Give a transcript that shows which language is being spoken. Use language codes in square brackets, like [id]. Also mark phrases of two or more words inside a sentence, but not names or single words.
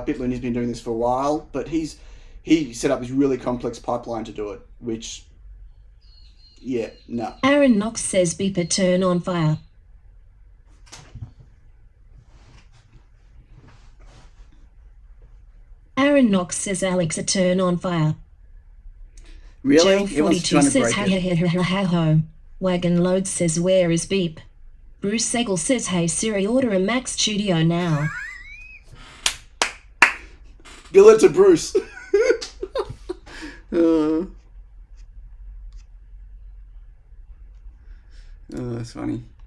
[en] BitLooney's been doing this for a while, but he set up this really complex pipeline to do it, which, yeah, no. Aaron Knox says beeper turn on fire. Aaron Knox says Alexa turn on fire. Really? Joel 42 says ha ha ha ha ha ho. Wagon Load says where is beep? Bruce Segel says hey Siri, order a Mac Studio now. Bill it to Bruce. Oh, that's funny.